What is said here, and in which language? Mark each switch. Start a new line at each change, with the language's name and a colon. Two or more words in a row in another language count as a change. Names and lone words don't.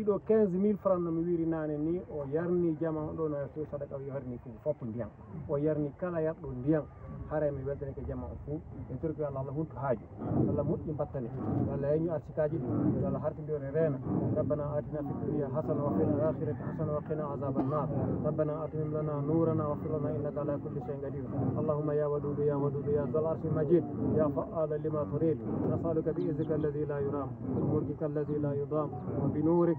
Fula: ɗo 15 000 francs no mi wiri nane ni o yarni jama ɗo no so sadaka o yarni fuu foppo ndiyan o yarni kala yarɗo ndiyan haray mi weldani ko jama o fuu en torki Allah Allah hunto haaju Allah moƴƴi battane Allah yeñu arsikaji ɗi Allah hartindire reena
Arabic: ربنا آتنا في الدنيا حسنة وفي الآخرة حسنة وقنا عذاب النار ربنا أتمم لنا نورنا واغفر لنا إنك على كل شيء قدير اللهم يا ودود يا ودود يا ذا العرش المجيد يا فعال لما تريد نسألك بإذنك الذي لا يرام وملكك الذي لا يضام وبنورك